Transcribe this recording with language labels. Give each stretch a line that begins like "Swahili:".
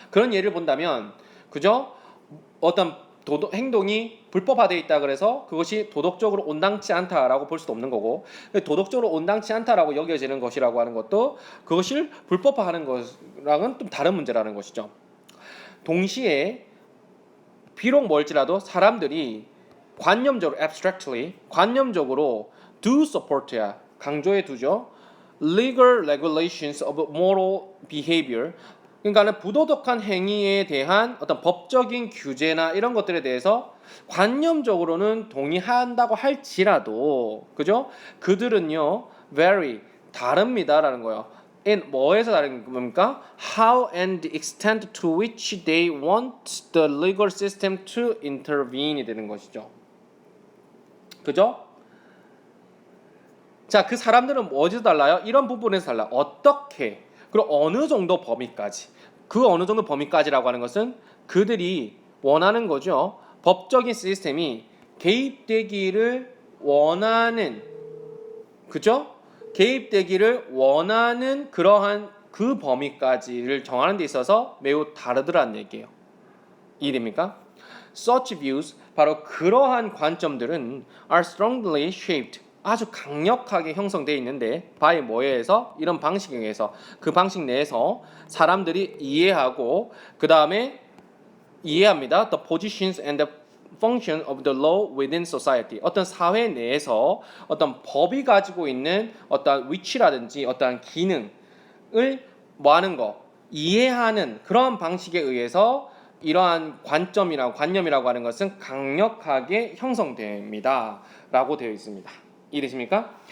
Korean: 그런 예를 본다면, 그죠? 어떤 행동이 불법화되어 있다 그래서 그것이 도덕적으로 온당치 않다라고 볼 수도 없는 거고, 도덕적으로 온당치 않다라고 여겨지는 것이라고 하는 것도 그것을 불법화하는 것랑은 좀 다른 문제라는 것이죠. 동시에 비록 멀지라도 사람들이 관념적으로 abstractly 관념적으로
English: do support
Korean: 야 강조해 두죠.
English: legal regulations of moral behavior.
Korean: 그러니까는 부도덕한 행위에 대한 어떤 법적인 규제나 이런 것들에 대해서 관념적으로는 동의한다고 할지라도 그죠? 그들은요 vary 다릅니다라는 거예요. in 뭐에서 다른 겁니까?
English: How and the extent to which they want the legal system to intervene
Korean: 이 되는 것이죠. 그죠? 자, 그 사람들은 어디서 달라요? 이런 부분에서 달라요. 어떻게? 그리고 어느 정도 범위까지. 그 어느 정도 범위까지라고 하는 것은 그들이 원하는 거죠. 법적인 시스템이 개입되기를 원하는, 그죠? 개입되기를 원하는 그러한 그 범위까지를 정하는 데 있어서 매우 다르더라는 얘기예요. 이해됩니까?
English: Such views,
Korean: 바로 그러한 관점들은
English: are strongly shaped,
Korean: 아주 강력하게 형성되어 있는데
English: by
Korean: 뭐에 의해서? 이런 방식에 의해서 그 방식 내에서 사람들이 이해하고 그 다음에 이해합니다.
English: The positions and the function of the law within society.
Korean: 어떤 사회 내에서 어떤 법이 가지고 있는 어떤 위치라든지 어떤 기능을 뭐하는 거 이해하는 그런 방식에 의해서 이러한 관념이라고 하는 것은 강력하게 형성됩니다. 라고 되어 있습니다. 이해되십니까?